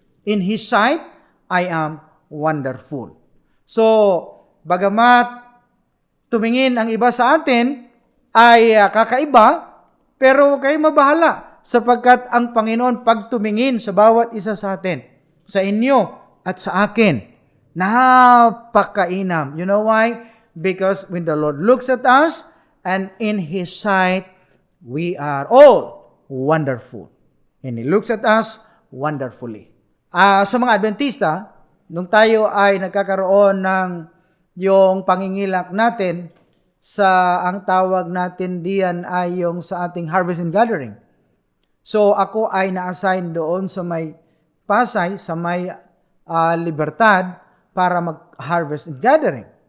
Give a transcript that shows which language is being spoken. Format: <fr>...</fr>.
<en>In His sight, I am wonderful.</en> <tl>So, bagamat tumingin ang iba sa atin ay kakaiba, pero kayo mabahala sapagkat ang Panginoon pag tumingin sa bawat isa sa atin, sa inyo at sa akin, napakainam.</tl> <en>You know why? Because when the Lord looks at us and in His sight, we are all wonderful. And He looks at us wonderfully.</en> <tl>Sa mga Adventista, nung tayo ay nagkakaroon ng yung pangingilak natin ang tawag natin diyan ay yung sa ating harvest and gathering. So ako ay na-assign doon sa may Pasay, sa may Libertad para mag-harvest and gathering.</tl>